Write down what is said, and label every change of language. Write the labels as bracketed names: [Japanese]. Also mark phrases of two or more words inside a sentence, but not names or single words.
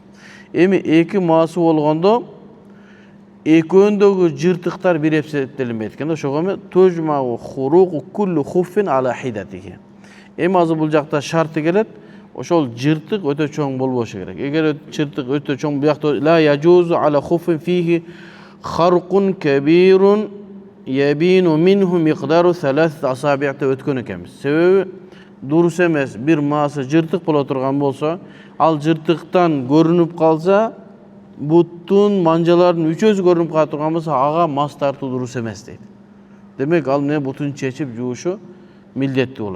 [Kyrgyz] Эми эки маасы болгондо экөөндөгү жыртыктар бир эптелинбейт экен. [Arabic] Ошого эми تجمع خروق كل خف على حدته. [Kyrgyz] Эми азыр бул жакта шарты келет. Ошол жыртык өтө чоң болбошу керек. Эгер жыртык өтө чоң, буякта [Arabic] لا يجوز على خف فيه خرق كبير يبين منه مقدار 3 أصابع [Kyrgyz] өткөн экенбиз. Себеби дурус эмес, бир маасы жыртык боло турган болсо, ал жыртыктан көрүнүп калса, буттун манжалардын үчөөсү көрүнүп кала турган болсо, ага мас тартуу дурус эмес дейт. Демек, ал менен бутун чечип жуушу милдеттүү болот.